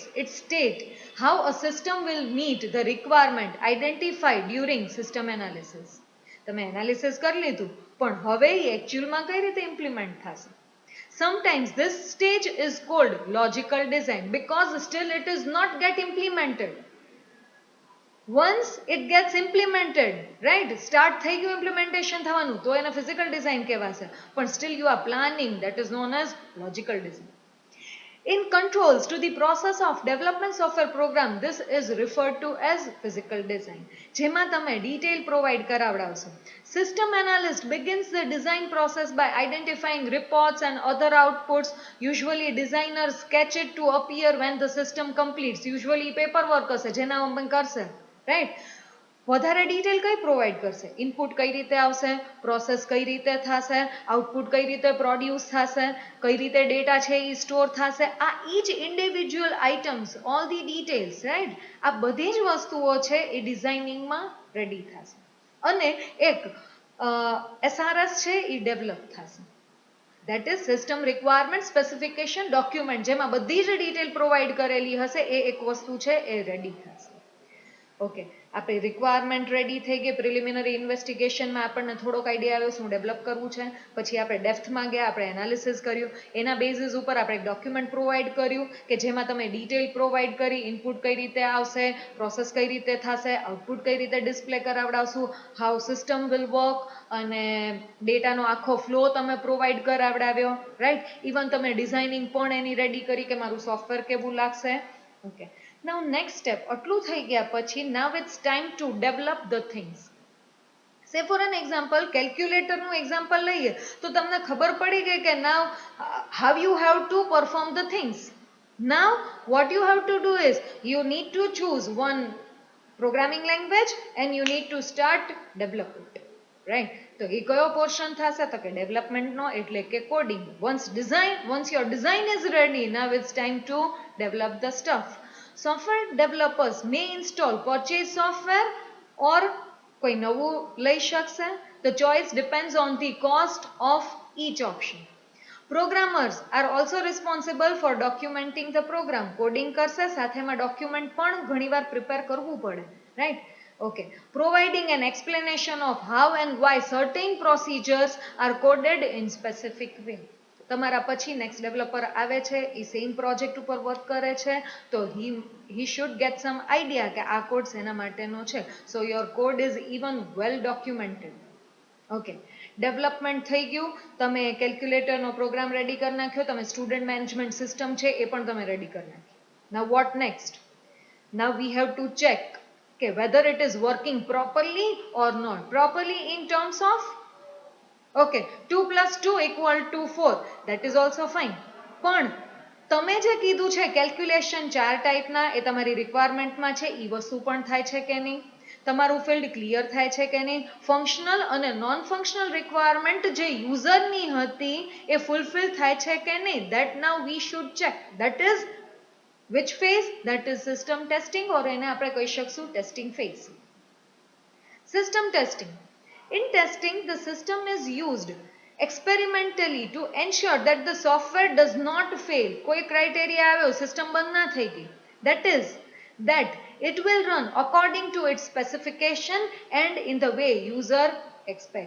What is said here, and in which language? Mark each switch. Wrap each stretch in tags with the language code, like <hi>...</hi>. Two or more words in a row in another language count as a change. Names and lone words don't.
<en>It states how a system will meet the requirement identified during system analysis.</en> <gu>તમે એનાલિસિસ કરી લીધું, પણ હવે એકચ્યુઅલમાં કઈ રીતે ઇમ્પ્લિમેન્ટ થશે?</gu> <en>Sometimes this stage is called logical design because still it is not get implemented. Once it gets implemented, right, start</en> <gu>થઈ ગયું</gu> <en>implementation</en> <gu>થવાનું, તો એને</gu> <en>physical design</en> <gu>કહેવાશે, પણ</gu> <en>still you are planning, that is known as logical design. In controls to the process of development software program, this is referred to as physical design.</en> <gu>જેમાં તમે</gu> <en>detail provide</en> <gu>કરાવડાવશો.</gu> <en>System analyst begins the design process by identifying reports and other outputs. Usually designers sketch it to appear when the system completes. Usually paperwork</en> <gu>હશે, જેના કરશે, right? વધારે ડિટેલ કઈ પ્રોવાઈડ કરશે? ઇનપુટ કઈ રીતે આવશે, પ્રોસેસ કઈ રીતે થશે, આઉટપુટ કઈ રીતે પ્રોડ્યુસ થશે, કઈ રીતે ડેટા છે એ સ્ટોર થશે, આ</gu> <en>each individual items, all the details, right,</en> <gu>આ બધી જ વસ્તુઓ છે એ ડિઝાઇનિંગમાં રેડી થશે અને એક એસઆરએસ છે એ ડેવલપ થશે.</gu> <en>That is system requirement specification document,</en> <gu>જેમાં બધી જ ડિટેલ પ્રોવાઈડ કરેલી હશે, એ એક વસ્તુ છે એ રેડી થશે. ઓકે, આપણે રિક્વાયરમેન્ટ રેડી થઈ ગઈ,</gu> <en>preliminary investigationમાં</en> <gu>આપણને થોડોક આઈડિયા આવ્યો શું ડેવલપ કરવું છે, પછી આપણે ડેપ્થમાં ગયા, આપણે એનાલિસિસ કર્યું, એના બેઝિસ ઉપર આપણે એક ડોક્યુમેન્ટ પ્રોવાઈડ કર્યું કે જેમાં તમે ડિટેલ પ્રોવાઈડ કરી, ઇનપુટ કઈ રીતે આવશે, પ્રોસેસ કઈ રીતે થશે, આઉટપુટ કઈ રીતે ડિસ્પ્લે કરાવડાવશું,</gu> <en>how system will work,</en> <gu>અને ડેટાનો આખો ફ્લો તમે પ્રોવાઈડ કરાવડાવ્યો, રાઈટ. ઇવન તમે ડિઝાઇનિંગ પણ એની રેડી કરી કે મારું સોફ્ટવેર કેવું લાગશે. ઓકે,</gu> <en>now next step,</en> <gu>આટલું થઈ ગયા પછી</gu> <en>now it's time to develop the things. Say for an example, calculator</en> <gu>નું example લઈએ તો તમને ખબર પડી ગઈ કે</gu> <en>now how you have to perform the things. Now what you have to do is you need to choose one programming language and you need to start develop it, right?</en> <gu>તો એ કયો પોર્શન થશે? તો કે ડેવલપમેન્ટનો, એટલે કે કોડિંગ.</gu> <en>once your design is ready, now it's time to develop the stuff. Software developers may install purchase software or</en> <gu>કોઈ નવું લઈ શકશે.</gu> <en>The choice depends on the cost of each option. Programmers are also responsible for documenting the program.</en> <gu>Coding કરશે, સાથેમાં ડોક્યુમેન્ટ પણ ઘણીવાર પ્રિપેર કરવું પડે,</gu> <en>right? Okay, providing an explanation of how and why certain procedures are coded in specific way.</en> <gu>તમારા પછી</gu> <en>next developer</en> <gu>આવે છે, એ</gu> <en>same project</en> <gu>ઉપર વર્ક કરે છે, તો</gu> <en>he should get some idea</en> <gu>કે આ કોડ શેના માટેનો છે.</gu> <en>So your code is even well documented.</en> <gu>ઓકે, ડેવલપમેન્ટ થઈ ગયું, તમે કેલ્ક્યુલેટરનો પ્રોગ્રામ રેડી કરી નાખ્યો, તમે</gu> <en>student management system</en> <gu>છે એ પણ તમે રેડી કરી નાખી.</gu> <en>Now what next? Now we have to check કે whether it is working properly or not. Properly in terms of okay, 2 + 2 = 4, that is also fine.</en> <gu>પણ તમે જે કીધું છે કેલ્ક્યુલેશન 4 ટાઈપના, એ તમારી રિક્વાયરમેન્ટમાં છે, એ વસ્તુ પણ થાય છે કે નહીં, તમારું ફિલ્ડ ક્લિયર થાય છે કે નહીં, ફંક્શનલ અને</gu> <en>non functional requirement</en> <gu>જે યુઝરની હતી એ ફૂલફિલ થાય છે કે નહીં,</gu> <en>that now we should check. That is which phase? That is system testing, or</en> <gu>એને આપણે કહી શકશું</gu> <en>testing phase. System testing. In testing, the system is used experimentally to ensure that the software does not fail.</en> <gu>કોઈ ક્રાઇટેરિયા આવ્યો, સિસ્ટમ બંધ ના થઈ ગઈ,</gu> <en>that is that it will run according to its specification and in the way user expects.</en>